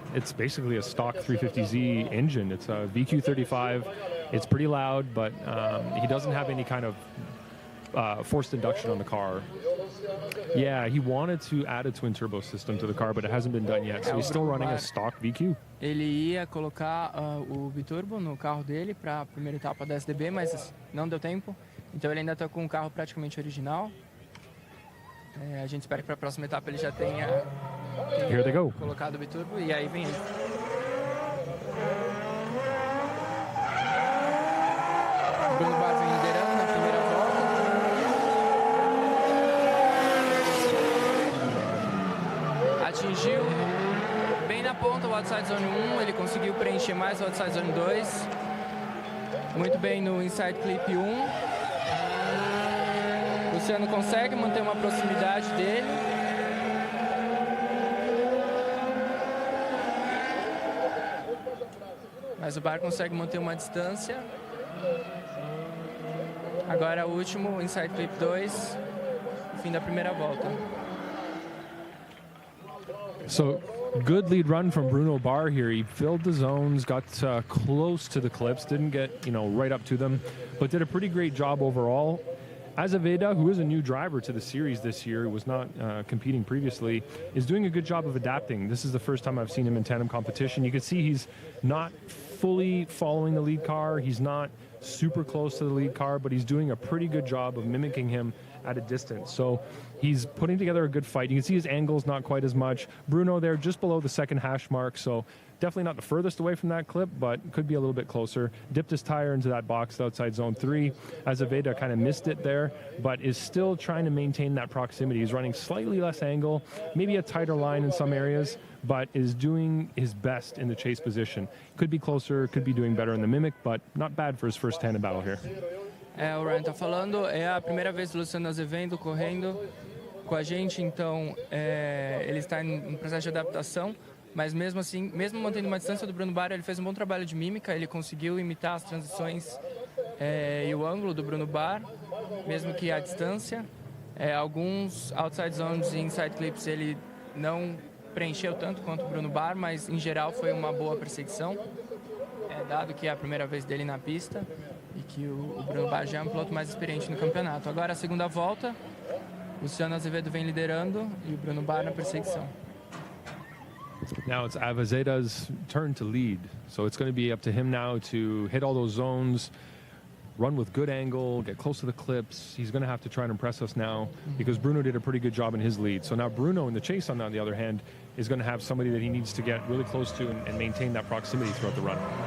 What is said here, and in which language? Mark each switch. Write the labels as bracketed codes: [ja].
[en] It's basically a stock 350Z engine. It's a VQ35. It's pretty loud, but he doesn't have any kind of forced induction on the car. Yeah, he wanted to add a twin turbo system to the car, but it hasn't been done yet. So he's still running a stock VQ. [pt] Ele ia colocar o biturbo no carro dele para a primeira etapa da SDB, mas não deu tempo. Então ele ainda está com o carro praticamente original. A gente espera que para a próxima etapa ele já tenha [en] Here they go. [pt] colocado o biturbo e aí vem ele. Bruno Bar vem liderando na primeira volta. Atingiu bem na ponta o outside zone 1, ele conseguiu preencher mais o outside zone 2. Muito bem no inside clip 1. Luciano consegue manter uma proximidade dele. mas o Bar consegue manter uma distância. Agora o último, Inside Clip 2, fim da primeira volta. [en] So, good lead run from Bruno Barr here. He filled the zones, got close to the clips, didn't get, right up to them, but did a pretty great job overall. Azevedo, who is a new driver to the series this year, was not competing previously, is doing a good job of adapting. This is the first time I've seen him in tandem competition. You can see he's not fully following the lead car. He's not super close to the lead car, but he's doing a pretty good job of mimicking him at a distance. So he's putting together a good fight. You can see his angle's not quite as much. Bruno there just below the second hash mark, so definitely not the furthest away from that clip, but could be a little bit closer. Dipped his tire into that box outside zone 3. Azevedo kind of missed it there, but is still trying to maintain that proximity. He's running slightly less angle, maybe a tighter line in some areas, but is doing his best in the chase position. Could be closer, could be doing better in the mimic, but not bad for his first tandem battle here. [pt] O Ryan tá falando, é a primeira vez do Luciano Azevedo correndo com a gente, então ele está em processo de adaptação, mas mesmo assim, mesmo mantendo uma distância do Bruno Barra, ele fez um bom trabalho de mímica, ele conseguiu imitar as transições e o ângulo do Bruno Barra, mesmo que à distância. Alguns outside zones e inside clips ele não preencheu tanto quanto o Bruno Barra, mas em geral foi uma boa perseguição, dado que é a primeira vez dele na pista e que o Bruno Barra já é um piloto mais experiente no campeonato. Agora a segunda volta, o Luciano Azevedo vem liderando e o Bruno Barra na perseguição. [en] Now it's Avezeda's turn to lead, so it's going to be up to him now to hit all those zones, run with good angle, get close to the clips. He's going to have to try and impress us now because Bruno did a pretty good job in his lead. So now Bruno in the chase, on the other hand, is going to have somebody that he needs to get really close to and maintain that proximity throughout the run.